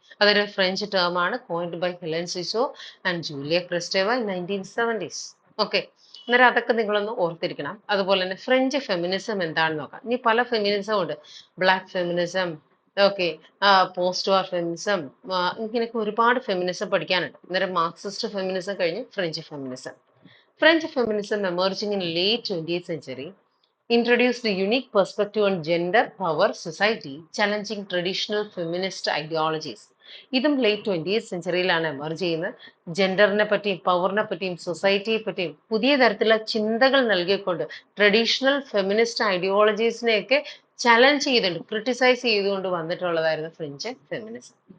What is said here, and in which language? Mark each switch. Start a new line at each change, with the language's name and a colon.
Malayalam: അതൊരു
English: French term ആണ്, coined by Helen സിസോ and Julia ക്രിസ്റ്റേവ in 1970s.
Malayalam: Okay, അന്നേരം അതൊക്കെ നിങ്ങളൊന്ന് ഓർത്തിരിക്കണം. അതുപോലെ തന്നെ ഫ്രഞ്ച് ഫെമിനിസം എന്താണെന്ന് നോക്കാം. ഇനി പല ഫെമിനിസം ഉണ്ട്, ബ്ലാക്ക് ഫെമിനിസം, ഓക്കെ, പോസ്റ്റ് വാർ ഫെമിനിസം, ഇങ്ങനെയൊക്കെ ഒരുപാട് ഫെമിനിസം പഠിക്കാനുണ്ട്. അന്നേരം മാർക്സിസ്റ്റ് ഫെമിനിസം കഴിഞ്ഞ് French feminism.
English: French feminism emerging in late 20th century introduced a unique perspective on gender, power, society, challenging traditional feminist ideologies.
Malayalam: ഇതും ലേറ്റ് 20th സെഞ്ചുറിയിലാണ് എമർജ് ചെയ്യുന്നത്. ജെൻഡറിനെ പറ്റിയും പവറിനെ പറ്റിയും സൊസൈറ്റിയെ പറ്റിയും പുതിയ തരത്തിലുള്ള ചിന്തകൾ നൽകിക്കൊണ്ട് ട്രഡീഷണൽ ഫെമിനിസ്റ്റ് ഐഡിയോളജീസിനെയൊക്കെ ചലഞ്ച് ചെയ്തുകൊണ്ട് ക്രിട്ടിസൈസ് ചെയ്തുകൊണ്ട് വന്നിട്ടുള്ളതായിരുന്നു ഫ്രഞ്ച് ഫെമിനിസം.